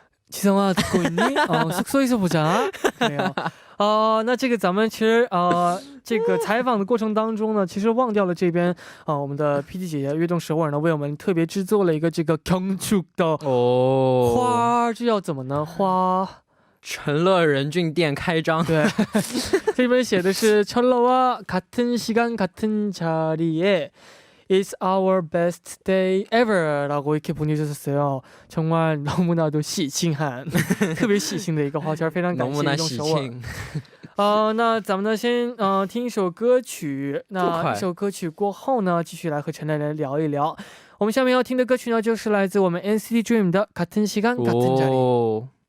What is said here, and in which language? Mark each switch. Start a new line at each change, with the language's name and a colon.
Korean: 지성아 듣고 있니? 숙소에서 보자. 그래요.
Chinese: 那这个咱们其实这个采访的过程当中呢，其实忘掉了这边我们的 PD 姐姐悦动首尔呢为我们特别制作了一个这个 경축的花，这叫怎么呢？花陈乐任俊店开张。对，这边写的是
Korean: 철러와 같은 시간 같은 자리에
English: It's our best day ever
Korean: 라고 이렇게 보내주셨어요. 정말 너무나도 시칭한
Chinese: 特别喜庆的一个花圈，非常感谢悦动首尔。那咱们呢先听一首歌曲，那一首歌曲过后呢继续来和陈乐来聊一聊。我们下面要听的歌曲呢就是来自我们 NCT Dream 的 같은 시간 같은 자리。